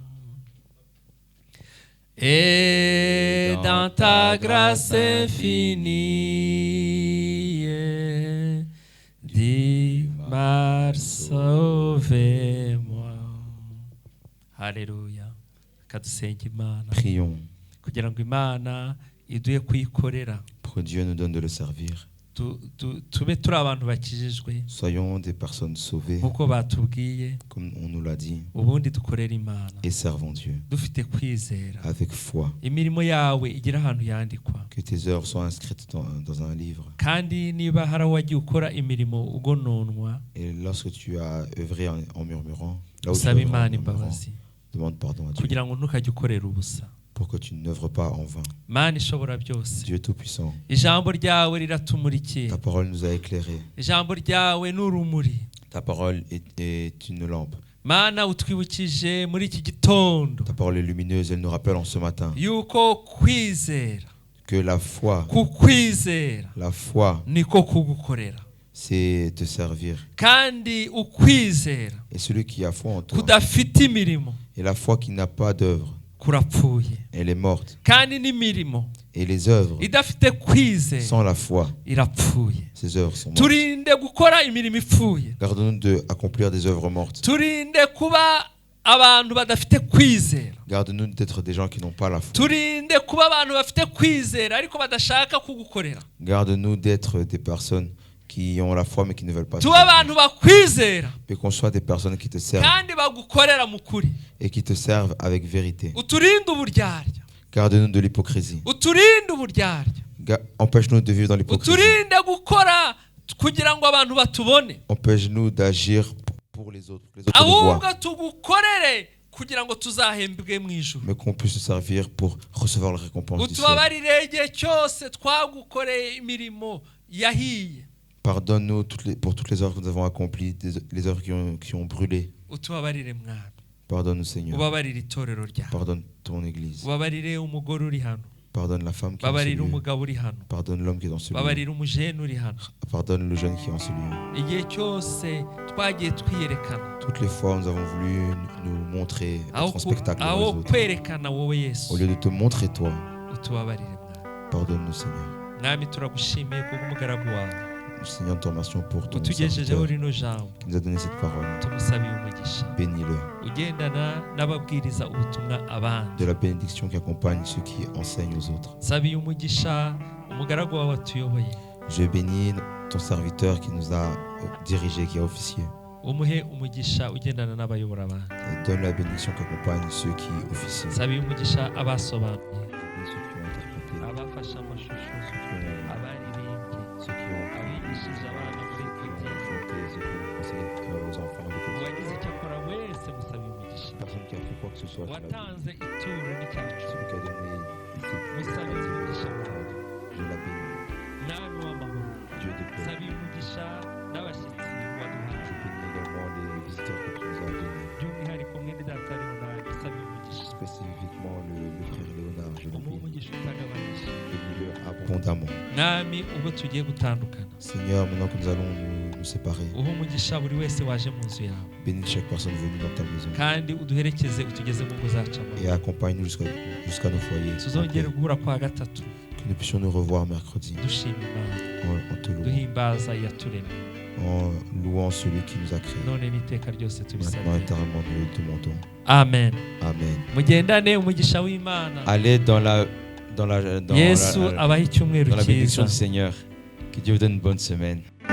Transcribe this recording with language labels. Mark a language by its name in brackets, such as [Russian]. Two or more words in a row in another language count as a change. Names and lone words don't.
[French] Et dans ta grâce infinie, dis-moi, sauve-moi. Alléluia. [Kinyarwanda] Kadusenga Imana. [French] Prions [Kinyarwanda] Kugira ngo Imana iduhe kuyikorera, [French] pour que Dieu nous donne de le servir. [Kinyarwanda] tube turi abantu bakijijwe [French] Soyons des personnes sauvées, [Kinyarwanda] nkuko batubwiye, [French] comme on nous l'a dit, [Kinyarwanda] ubundi dukorere Imana [French] et servons Dieu [Kinyarwanda] dufite kwizera. [French] avec foi. [Kinyarwanda] Imirimo yawe igira ahantu yandikwa, [French] Que tes œuvres soient inscrites dans un livre. [Kinyarwanda] kandi niba hari wagiye ukora imirimo ugononwa, [French] Et lorsque tu as œuvré en murmurant, là où tu [Kinyarwanda] usaba [French] œuvres en [Kinyarwanda] Imana [French] murmurant, [Kinyarwanda] imbabazi [French] demande pardon à Dieu [Kinyarwanda] kugira ngo ntukajye ukorera ubusa. [French] pour que tu n'œuvres pas en vain. [Kinyarwanda] Mana ishobora byose, [French] Dieu Tout-Puissant, [Kinyarwanda] ijambo ryawe riratumurikiye, [French] ta parole nous a éclairés. [Kinyarwanda] ijambo ryawe ni urumuri. [French] Ta parole est une lampe. [Kinyarwanda] Mana utwibukije muri iki gitondo [French] Ta parole est lumineuse, elle nous rappelle en ce matin [Kinyarwanda] yuko kwizera, [French] que la foi [Kinyarwanda] niko kugukorera, [French] c'est te servir. [Kinyarwanda] kandi ukwizera [French] Et celui qui a foi en toi, [Kinyarwanda] kudafite imirimo [French] et la foi qui n'a pas d'œuvre, [Kinyarwanda] kurapfuye, [French] elle est morte. [Kinyarwanda] kandi n'imirimo [French] Et les œuvres, [Kinyarwanda] idafite kwizera [French] sans la foi, [Kinyarwanda] irapfuye. [French] ces œuvres sont mortes. [Kinyarwanda] Turinde gukora imirimo ipfuye, [French] Gardons-nous d'accomplir des œuvres mortes. [Kinyarwanda] turinde kuba abantu badafite kwizera, [French] Garde-nous d'être des gens qui n'ont pas la foi. [Kinyarwanda] turinde kuba abantu bafite kwizera ariko badashaka kugukorera. [French] Garde-nous d'être des personnes qui ont la foi mais qui ne veulent pas te [Kinyarwanda] Tuba [French] servir. [Kinyarwanda] abantu bakwizera [French] Et qu'on soit des personnes qui te servent [Kinyarwanda] kandi bagukorera mu kuri. [French] et qui te servent avec vérité. [Kinyarwanda] Uturinde uburyarya, [French] Garde-nous de l'hypocrisie. [Kinyarwanda] uturinde uburyarya, [French] Empêche-nous de vivre dans l'hypocrisie. [Kinyarwanda] uturinde gukora kugira ngo abantu batubone, [French] Empêche-nous d'agir pour les autres nous voient, [Kinyarwanda] ahubwo tugukorere kugira ngo tuzahembwe mu ijuru. [French] mais qu'on puisse se servir pour recevoir la récompense du ciel. [Kinyarwanda] Utubabarire igihe cyose twagukoreye imirimo yahiye, [French] Pardonne-nous pour toutes les œuvres que nous avons accomplies, les œuvres qui ont brûlé. [Kinyarwanda] utubabarire Mwami, [French] Pardonne-nous, Seigneur. [Kinyarwanda] ubabarire itorero ryawe, [French] Pardonne ton Église. [Kinyarwanda] ubabarire umugore uri hano, [French] Pardonne la femme qui est en ce [Kinyarwanda] ubabarire [French] lieu. [Kinyarwanda] umugabo uri hano, [French] Pardonne l'homme qui est dans ce lieu. [Kinyarwanda] ubabarire umujene uri hano. [French] Pardonne le jeune qui est en ce lieu. [Kinyarwanda] Igihe cyose twagiye twiyerekana, [French] Toutes les fois, nous avons voulu nous montrer, être en spectacle devant les [Kinyarwanda] aho [French] autres. [Kinyarwanda] kwerekana wowe [French] Au [Kinyarwanda] Yesu, [French] lieu de te montrer toi, [Kinyarwanda] utubabarire Mwami. [French] pardonne-nous, Seigneur. [Kinyarwanda] Mwami turagushimiye kubw'umugaragu wawe [French] Seigneur, nous te remercions pour ton [Kinyarwanda] utugejejeho [French] serviteur [Kinyarwanda] rino jambo, [French] qui nous a donné cette parole. [Kinyarwanda] tumusabiye umugisha, [French] Bénis-le. [Kinyarwanda] ugendana n'ababwiriza ubutumwa abandi. [French] De la bénédiction qui accompagne ceux qui enseignent aux autres. [Kinyarwanda] Sabiye umugisha umugaragu wawe watuyoboye, [French] Je bénis ton serviteur qui nous a dirigé, qui est officier. [Kinyarwanda] umuhe umugisha ugendana n'abayobora abandi. [French] Et donne la bénédiction qui accompagne ceux qui officient. [Kinyarwanda] Sabiye umugisha abasobanuye, [French] Ceux qui ont interprété, [Kinyarwanda] abafashe amashusho, [French] ceux qui ont, [Kinyarwanda] abaririmbye, [French] ceux qui ont [Kinyarwanda] abigishije abana muri kodi, [French] chanté, ceux qui ont conseillé aux enfants de Côte [Kinyarwanda] uwagize icyo akora wese musabiye umugisha, [French] Personne qui a fait quoi que ce soit, tu l'as béni. [Kinyarwanda] watanze ituro n'icyacu, [French] Celui qui a donné ici, [Kinyarwanda] musabiye umugisha wawe, [French] je la bénis. [Kinyarwanda] mwami w'amahoro. [French] Dieu de paix. [Kinyarwanda] Sabiye umugisha n'abashyitsi waduhaye, [French] Je bénis également les visiteurs que tu nous as donnés. [Kinyarwanda] by'umwihariko mwene data Leonard, sabiye umugisha, [French] Spécifiquement le frère Léonard, je le [Kinyarwanda] umuhe [French] bénis. [Kinyarwanda] umugisha utagabanije. [French] Bénis-le abondamment. [Kinyarwanda] mwami ubwo tugiye gutandukana, [French] Seigneur, maintenant que nous allons nous séparer, [Kinyarwanda] uhe umugisha buri wese waje mu nzu yawe, [French] bénis chaque personne venue dans ta maison [Kinyarwanda] kandi uduherekeze utugeze mu ngo zacu amahoro. [French] et accompagne-nous jusqu'à nos foyers. [Kinyarwanda] tuzongere guhura kwa gatatu [French] Que nous puissions nous revoir mercredi [Kinyarwanda] dushima Imana, [French] en te louant, [Kinyarwanda] duhimbaza iyaturemye, [French] en louant celui qui nous a créés. [Kinyarwanda] none n'iteka ryose [French] Maintenant, [Kinyarwanda] tubisabye. [French] éternellement, nous le demandons. [Kinyarwanda] Amen. [French] Amen. [Kinyarwanda] mugendane umugisha w'Imana. [French] Allez dans [Kinyarwanda] Yesu abahe icyumweru [French] dans la bénédiction [Kinyarwanda] cyiza. [French] du Seigneur. Que Dieu vous donne une bonne semaine.